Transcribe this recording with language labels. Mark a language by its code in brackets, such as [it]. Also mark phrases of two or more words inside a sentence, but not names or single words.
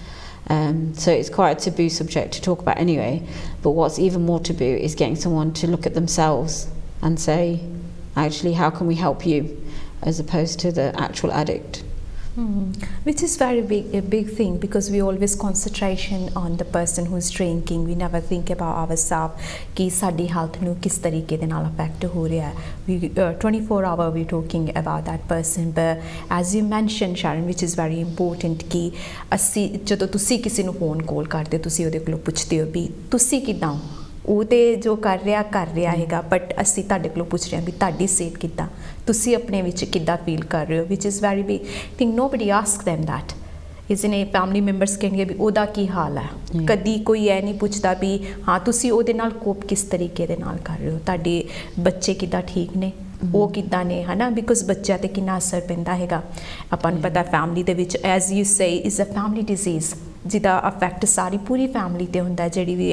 [en] So it's quite a taboo subject to talk about anyway, but what's even more taboo is getting someone to look at themselves and say, actually, how can we help you, as opposed to the actual addict. Which is very a big thing, because we always concentration on the person who's drinking. We never think about ourselves [pa] ਕਿ ਸਾਡੀ health ਨੂੰ ਕਿਸ ਤਰੀਕੇ ਦੇ ਨਾਲ affect ਹੋ ਰਿਹਾ ਹੈ. [en] We 24 hour we talking about that person, but as you mentioned, Sharon, which is very important, [pa] कि ਅਸੀਂ ਜਦੋਂ ਤੁਸੀਂ ਕਿਸੇ ਨੂੰ ਫੋਨ ਕਾਲ ਕਰਦੇ ਤੁਸੀਂ ਉਹਦੇ ਕੋਲੋਂ ਪੁੱਛਦੇ ਹੋ ਵੀ ਤੁਸੀਂ ਕਿੱਦਾਂ, ਉਹ ਤੇ ਜੋ ਕਰ ਰਿਹਾ ਹੈਗਾ, ਬਟ ਅਸੀਂ ਤੁਹਾਡੇ ਕੋਲੋਂ ਪੁੱਛ ਰਹੇ ਹਾਂ ਵੀ ਤੁਹਾਡੀ ਸਿਹਤ ਕਿੱਦਾਂ, ਤੁਸੀਂ ਆਪਣੇ ਵਿੱਚ ਕਿੱਦਾਂ ਫੀਲ ਕਰ ਰਹੇ ਹੋ, [en] which is very big thing. nobody ask them that. [pa] ਇਸਨੇ ਫੈਮਿਲੀ ਮੈਂਬਰਸ ਕਹਿਣਗੇ ਵੀ ਉਹਦਾ ਕੀ ਹਾਲ ਹੈ, ਕਦੀ ਕੋਈ ਇਹ ਨਹੀਂ ਪੁੱਛਦਾ ਵੀ ਹਾਂ ਤੁਸੀਂ ਉਹਦੇ ਨਾਲ ਕੋਪ ਕਿਸ ਤਰੀਕੇ ਦੇ ਨਾਲ ਕਰ ਰਹੇ ਹੋ, ਤੁਹਾਡੇ ਬੱਚੇ ਕਿੱਦਾਂ ਠੀਕ ਨੇ, ਉਹ ਕਿੱਦਾਂ ਨੇ, ਹੈ ਨਾ, ਬਿਕੋਜ਼ ਬੱਚਿਆਂ 'ਤੇ ਕਿੰਨਾ ਅਸਰ ਪੈਂਦਾ ਹੈਗਾ. ਆਪਾਂ ਨੂੰ ਪਤਾ ਫੈਮਿਲੀ ਦੇ ਵਿੱਚ [en] as you say is a family disease [pa] ਜਿਹਦਾ ਅਫੈਕਟ ਸਾਰੀ ਪੂਰੀ ਫੈਮਿਲੀ 'ਤੇ ਹੁੰਦਾ ਜਿਹੜੀ ਵੀ.